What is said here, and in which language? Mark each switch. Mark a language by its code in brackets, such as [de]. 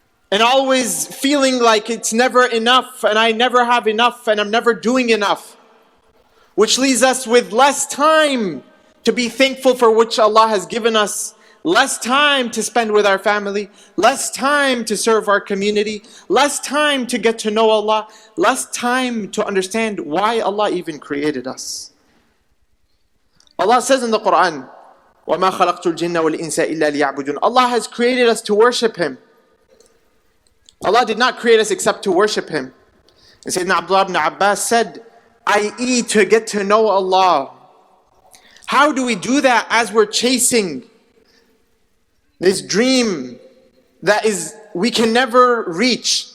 [en] and always feeling like it's never enough, and I never have enough, and I'm never doing enough, which leaves us with less time to be thankful for which Allah has given us, less time to spend with our family, less time to serve our community, less time to get to know Allah, less time to understand why Allah even created us. [ar] Allah says in the Quran, وَمَا خَلَقْتُ الْجِنَّ وَالْإِنسَ إِلَّا لِيَعْبُدُونَ. [en] Allah has created us to worship Him. Allah did not create us except to worship Him. And Sayyidina Abdullah ibn Abbas said, i.e. to get to know Allah. How do we do that as we're chasing this dream that we can never reach?